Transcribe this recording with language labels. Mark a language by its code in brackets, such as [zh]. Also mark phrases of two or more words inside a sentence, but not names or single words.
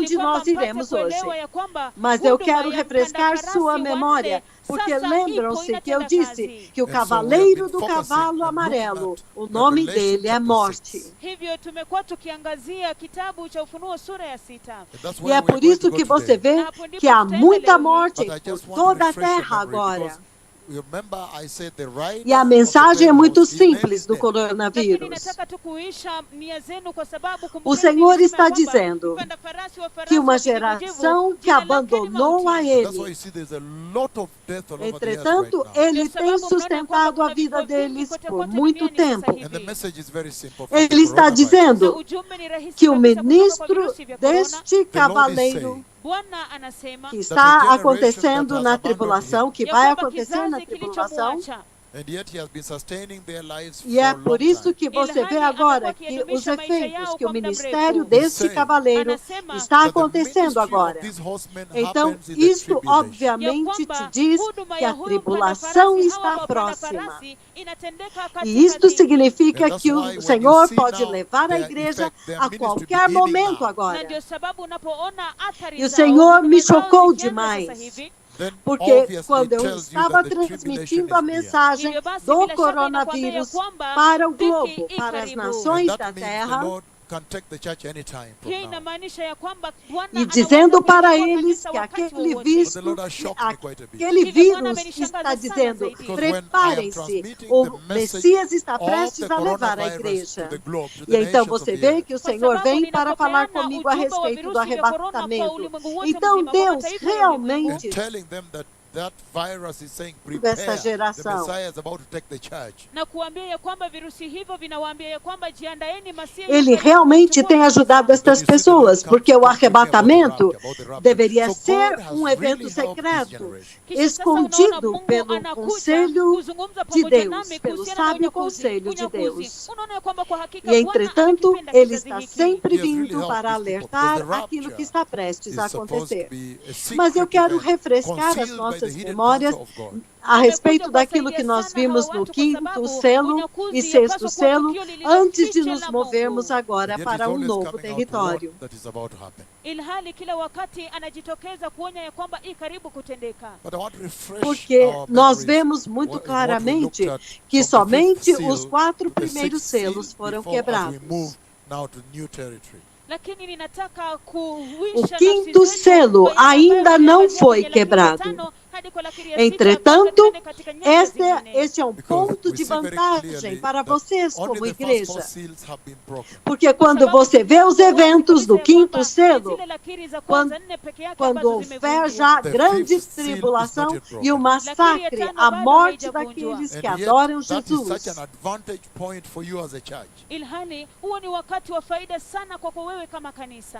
[sw] ili kwamba [pt] nós [sw] mpate [pt] iremos hoje. [sw] kuelewa ya kwamba [pt] Mas eu [sw] huduma [pt] quero [sw] ya [pt] refrescar [sw] mkandarasi [pt] sua [sw] wanne [pt] memória, porque [sw] sasa [pt] lembram-se [sw] ipo [pt] que eu [sw] inatenda [pt] disse [sw] kazi. [pt] que o [en] And so we have [pt] cavaleiro [en] been [pt] do [en] focusing [pt] cavalo [en] and looking [pt] amarelo, [en] at [pt] o nome [en] Revelation [pt] dele é [en] chapter [pt] morte. [en] 6. [sw] Hivyo tumekuwa tukiangazia kitabu cha Ufunuo sura ya 6. [en] And that's [pt] E [en] where [pt] é [en] we are [pt] por [en] going [pt] isso [en] to go [pt] que você [en] today. [pt] vê [sw] Na hapo ndipo [pt] que há [sw] tutaenda [pt] muita [sw] leo hii. [pt] morte [en] But I [pt] por [en] just want to [pt] toda a [en] refresh your [pt] terra [en] memory [pt] agora. [en] because remember I said the rider [pt] E a [en] of the [pt] mensagem é [en] pale [pt] muito [en] horse, his name [pt] simples [en] is [pt] do [en] death. [sw] Lakini [pt] coronavírus. [sw] nataka tu kuisha nia zenu kwa sababu [pt] O [sw] kumbukeni [pt] Senhor [sw] nilisema [pt] está [sw] kwamba [pt] dizendo [sw] mpanda farasi wa farasi [pt] que uma [sw] wa kijivujivu, [pt] geração que [sw] jina lake ni [pt] abandonou a [sw] mauti. [en] That's why [pt] Ele. [en] you see there's a lot of death all over the earth right [pt] Entretanto, [en] now. [pt] Ele [sw] Ndio [pt] tem [sw] sababu mnaona [pt] sustentado [sw] kwamba [pt] a vida [sw] kuna vifo vingi [pt] deles [sw] kote [pt] por [sw] kote [pt] muito [sw] duniani sasa [pt] tempo. [en] And the [sw] hivi. [en] message is very simple. from the [pt] Ele está [en] coronavirus. [pt] dizendo [sw] Na ujumbe ni rahisi [pt] que o [sw] kabisa kutoka kwa [pt] ministro [sw] virusi vya corona. [pt] deste cavaleiro [sw] Bwana anasema [pt] que [en] the [pt] está [en] generation [pt] acontecendo [en] that [pt] na [en] has abandoned [pt] tribulação, que [sw] ya [pt] vai [sw] kwamba [pt] acontecer na [sw] kizazi [pt] tribulação. [sw] kilichomwacha, [en] and yet he has been sustaining their lives [pt] E é [en] for a long [pt] por isso [en] time. [pt] que você vê [sw] ilhali [pt] agora [sw] amekuwa [pt] que os [sw] akiyadumisha maisha [pt] efeitos [sw] yao [pt] que o [sw] kwa muda [pt] ministério [sw] mrefu. [pt] deste [en] saying [pt] cavaleiro [sw] Anasema [pt] está [en] That the [pt] acontecendo [en] ministry [pt] agora. [en] of these horsemen [pt] Então, [en] happens in the [pt] isso [en] tribulation. [sw] ya [pt] obviamente te [sw] kwamba [pt] diz [sw] huduma [pt] que [sw] ya [pt] a [sw] huyu mpanda [pt] tribulação [sw] farasi hawa [pt] está [sw] wapanda [pt] próxima. [sw] farasi inatendeka [pt] E [sw] katika [pt] isto [sw] dhiki. [pt] significa [en] And that's [pt] que [en] why [pt] o [en] when you [pt] Senhor [en] see [pt] pode [en] now [pt] levar a [en] their [pt] igreja [en] effect, their [pt] a [en] ministry [pt] qualquer [en] beginning [pt] momento [en] now, [sw] Na [pt] agora. [sw] ndio sababu unapoona athari [pt] E o [sw] zao, [pt] Senhor [sw] huduma [pt] me [sw] zao [pt] chocou [sw] zikianza sasa [pt] demais, [sw] hivi, [en] then [pt] porque [en] obviously [pt] quando eu [en] tells you [pt] estava [en] that the tribulation [pt] transmitindo [en] is [pt] a [en] near. [pt] mensagem [sw] hivyo basi [pt] do [sw] bila shaka inakwambia ya [pt] coronavírus [sw] kwamba [pt] para o [sw] dhiki [pt] globo, [sw] i [pt] para as [sw] karibu. [en] And [pt] nações [en] that [pt] da [en] means the [pt] terra, [en] Lord can take the church anytime from [sw] Hiyo [en] now. [sw] inamaanisha ya kwamba Bwana [pt] e [sw] anaweza [pt] dizendo para [sw] kulichukua [pt] eles [sw] kanisa [pt] que [sw] wakati [pt] aquele [sw] wowote. [en] But the [pt] visto, [en] Lord has shocked me quite a bit. [pt] aquele [sw] Hivyo Bwana [pt] vírus [sw] amenishangaza [pt] está [sw] sana [pt] dizendo: [sw] zaidi. [en] Because when I am [pt] preparem-se, [en] transmitting [pt] o [en] the message [pt] Messias está [en] of [pt] prestes [en] the [pt] a levar a [en] coronavirus to [pt] igreja. [en] the globe, to [pt] E [en] the [pt] então [en] nations [pt] você [en] of the [pt] vê [en] earth, [pt] que o [sw] Kwa [pt] Senhor [sw] sababu [pt] vem para falar [sw] ninapopeana [pt] comigo a [sw] ujumbe wa [pt] respeito do [sw] virusi vya korona kwa [pt] arrebatamento. [sw] ulimwengu wote [pt] Então [sw] mzima, kwa [pt] Deus [sw] mataifa ya ulimwengu, [en] and [pt] realmente, [en] telling them that that virus is saying, [pt] dessa [en] prepare, the [pt] geração, [en] Messiah is about to take the church. [sw] na kuambia ya kwamba virusi hivyo vinawaambia ya kwamba jiandaeni, Masia yu [pt] Ele [sw] karibu [pt] realmente [sw] kuchukua [pt] tem [sw] kanisa. [pt] ajudado [en] Then [pt] estas [en] you see the Lord [pt] pessoas, [en] comes [pt] porque o [en] talking about the [pt] arrebatamento [en] about the rapture. [pt] deveria [en] So [pt] ser [en] God has [pt] evento [en] really helped this [pt] secreto, [en] generation. [sw] Kisha sasa unaona [pt] escondido [sw] Mungu [pt] pelo [sw] anakuja [pt] conselho [sw] kuzungumza [pt] de [sw] pamoja [pt] Deus, [sw] nami [pt] pelo [sw] kuhusiana na [pt] sábio [sw] unyakuzi. [pt] conselho de Deus. [sw] Unaona ya kwamba kwa hakika [pt] E, [sw] Bwana [pt] entretanto, [sw] amekipenda [pt] ele [sw] kizazi [pt] está [sw] hiki. [pt] sempre [en] He has really [pt] vindo [en] helped [pt] para [en] these people because [pt] alertar [en] the [pt] aquilo que [en] rapture [pt] está prestes [en] is [pt] a [en] supposed to [pt] acontecer. [en] be a [pt] Mas eu [en] secret [pt] quero [en] event [pt] refrescar as [en] concealed by the [pt] nossas [en] hidden [pt] memórias [en] counsel of God. [pt] a [sw] Amekuja [pt] respeito daquilo que [sw] kuwasaidia [pt] nós [sw] sana hawa [pt] vimos no [sw] watu kwa [pt] quinto [sw] sababu [pt] selo e [sw] unyakuzi [pt] sexto [sw] yapaswa kuwa [pt] selo, [sw] tukio [pt] antes de [sw] lililofiche [pt] nos [sw] la [pt] movermos [sw] Mungu, [pt] agora [en] But yet he's [pt] para um [en] always [pt] novo [en] coming out to warn [pt] território. [en] that is about to happen. [sw] ilhali kila wakati anajitokeza kuonya ya kwamba i karibu kutendeka. [en] But I want to refresh [pt] Porque [en] our [pt] nós [en] memories [pt] vemos muito [en] in what we [pt] claramente [en] looked at [pt] que [en] from the fifth [pt] somente [en] seal [pt] os 4 [en] to the [pt] primeiros [en] sixth seal [pt] selos foram [en] before as we [pt] quebrados. [en] move now to new territory. [sw] Lakini ninataka [pt] O [sw] kuhuisha [pt] quinto [sw] nafsi zetu [pt] selo [sw] kwa yale [pt] ainda [sw] ambayo [pt] não [sw] tuliangazia [pt] foi [sw] kwenye lakiri ya [pt] quebrado. [sw] 5 hadi kwa lakiri ya 6 kabla [pt] Entretanto, [sw] tuende katika nyanja zingine. [pt] este é um [en] Because [pt] ponto [en] we [pt] de [en] see very [pt] vantagem [en] clearly [pt] para [en] that [pt] vocês [en] only [pt] como [en] the first four [pt] igreja. [en] seals have been broken. [pt] Porque quando você vê os eventos do quinto selo, quando houver já [en] The [pt] grande [en] fifth seal is [pt] tribulação [en] not yet [pt] e o [en] broken. [pt] massacre, a morte daqueles que [en] And yet, [pt] adoram [en] that is such [pt] Jesus. [en] an advantage point for you as a church. [sw] Ilhali huo ni wakati wa faida sana kwako wewe kama kanisa.